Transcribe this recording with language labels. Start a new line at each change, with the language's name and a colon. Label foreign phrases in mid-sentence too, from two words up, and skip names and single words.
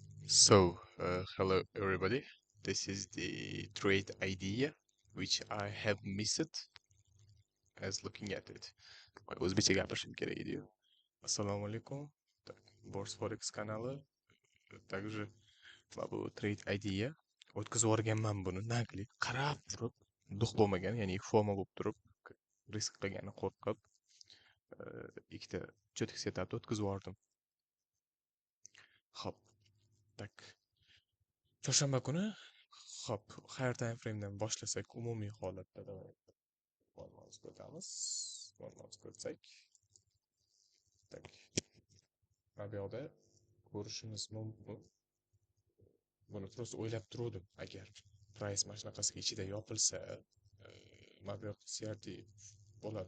English: Hello everybody. This is the trade idea which I have missed as looking at it.
Uzbek: O'zbekcha gapirishim kerak edi. Assalomu alaykum. Так, Bors Forex kanali. Также bu
English: trade idea
Uzbek: o'tkazib yuborganman buni nagli qarab turib duh bo'lmagan, ya'ni FOMO bo'lib turib risk qilgani qo'rqib ikkita cho'tik setapni o'tkazib yubordim. Hop. Tak. Chorshanba kuni hop,
English: higher time framedan
Uzbek: boshlasak, umumiy holatda davom olmoqchi o'tamiz. Olmoqchi o'tsak, tak. Mana bu yoqda ko'rishimiz mumkin. Buni prosta o'ylab turdim, agar price mana shunaqasiga ichida yopilsa, mana bu yoq CRT bo'ladi.